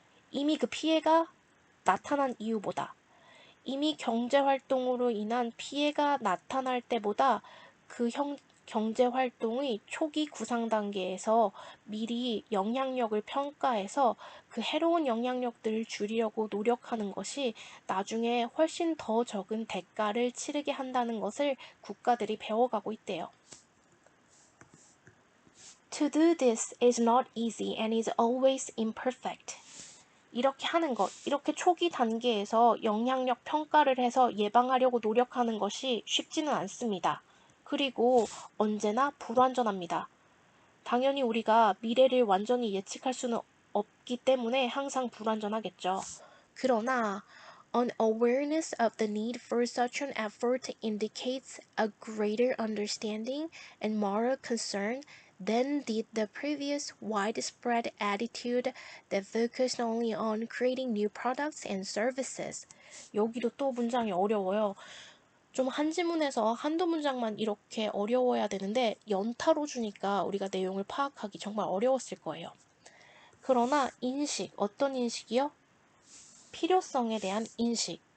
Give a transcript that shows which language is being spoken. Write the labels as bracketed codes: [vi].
[ko] 이미 그 피해가 나타난 이유보다. 이미 경제활동으로 인한 피해가 나타날 때보다 그 경제활동의 초기 구상 단계에서 미리 영향력을 평가해서 그 해로운 영향력들을 줄이려고 노력하는 것이 나중에 훨씬 더 적은 대가를 치르게 한다는 것을 국가들이 배워가고 있대요. [en] To do this is not easy and is always imperfect. [ko] 이렇게 하는 것, 이렇게 초기 단계에서 영향력 평가를 해서 예방하려고 노력하는 것이 쉽지는 않습니다. 그리고 언제나 불완전합니다. 당연히 우리가 미래를 완전히 예측할 수는 없기 때문에 항상 불완전하겠죠. 그러나 [en] an awareness of the need for such an effort indicates a greater understanding and moral concern than did the previous widespread attitude that focused only on creating new products and services. [ko] 여기도 또 문장이 어려워요. 좀 한 지문에서 한두 문장만 이렇게 어려워야 되는데 연타로 주니까 우리가 내용을 파악하기 정말 어려웠을 거예요. 그러나 인식, 어떤 인식이요? 필요성에 대한 인식.